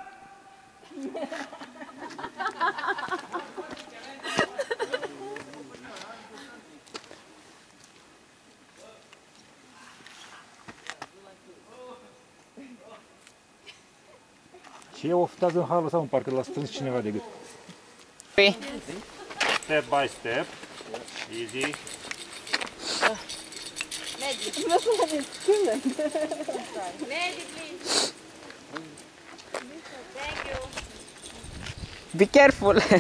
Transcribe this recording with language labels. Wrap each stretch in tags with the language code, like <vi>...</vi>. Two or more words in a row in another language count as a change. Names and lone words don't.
<ro>Ce e oftează în halul ăsta, în parcă l-a strâns cineva de gât.</ro> <en>Step by step. Easy. Magic, please. Thank you. Be careful.</en>